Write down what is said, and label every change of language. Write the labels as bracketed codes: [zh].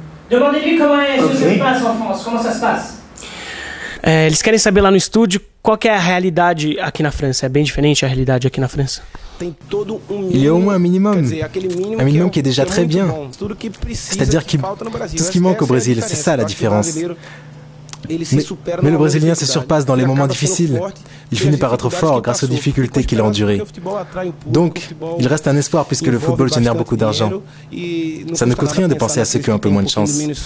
[fr] Demandez-lui comment ça se passe en France, comment ça se passe. [pt] Eles querem saber lá no estúdio qual que é a realidade aqui na França. É bem diferente a realidade aqui na França? [fr] Il y a au moins un minimum qui est déjà très bien. C'est-à-dire que tout ce qui manque au Brésil, c'est ça la différence. Mais le Brésilien se surpasse dans les moments difficiles. Il finit par être fort grâce aux difficultés qu'il a endurées. Donc, il reste un espoir puisque le football génère beaucoup d'argent. Ça ne coûte rien de penser à ceux qui ont un peu moins de chance.